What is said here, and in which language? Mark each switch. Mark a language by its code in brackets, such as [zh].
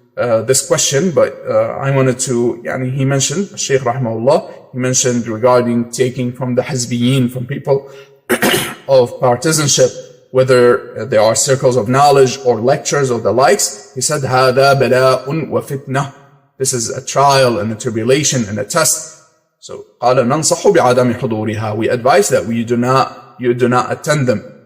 [en] this question, but I wanted to, he mentioned, Shaykh rahimahullah, he mentioned regarding taking from the Hizbiyin, from people of partisanship, whether there are circles of knowledge or lectures or the likes. He said, [ar] هَذَا بَلَاءٌ وَفِتْنَةٌ. [en] This is a trial and a tribulation and a test. [ar] So, قال ننصح بعدم حضورها. [en] We advise that you do not attend them.